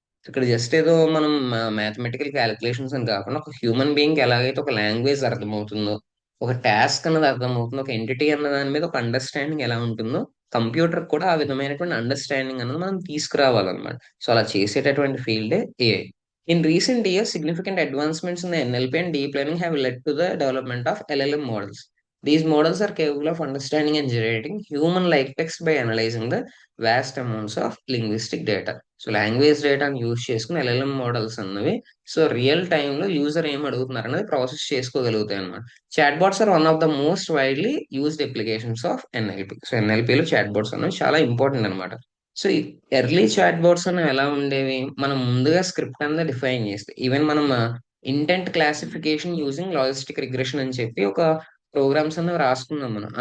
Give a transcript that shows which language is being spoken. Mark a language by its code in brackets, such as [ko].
[te] ఇక్కడ జస్ట్ ఏదో మనం మ్యాథమెటికల్ క్యాలిక్యులేషన్స్ అని కాకుండా ఒక హ్యూమన్ బీయింగ్ ఎలాగైతే ఒక లాంగ్వేజ్ అర్థమవుతుందో, ఒక టాస్క్ అన్నది అర్థమవుతుందో, ఒక ఎంటిటీ అన్న దాని మీద ఒక అండర్స్టాండింగ్ ఎలా ఉంటుందో, కంప్యూటర్ కూడా ఆ విధమైనటువంటి అండర్స్టాండింగ్ అన్నది మనం తీసుకురావాలన్నమాట. సో అలా చేసేటటువంటి ఫీల్డే AI. [en] In recent years significant advancements in NLP and deep learning have led to the development of LLM models. These models are capable of understanding and generating human-like text by analyzing the vast amounts of linguistic data. [te] So language డేటాను use చేసుకుని LLM models అన్నవి so real టైంలో user ఏం అడుగుతున్నారు అనేది process చేసుకోగలుగుతాయి అనమాట. [en] Chat bots are one of the most widely used applications of NLP. [te] So ఎన్ఎల్పిలో chat bots అనేవి చాలా ఇంపార్టెంట్ అనమాట. సో ఈ ఎర్లీ చాట్ బాట్స్ అనేవి ఎలా ఉండేవి, మనం ముందుగా స్క్రిప్ట్ అనేది డిఫైన్ చేస్తే, ఈవెన్ మనం intent classification using logistic regression అని చెప్పి ఒక ప్రోగ్రామ్స్ అనేవి రాసుకున్నాం మనం.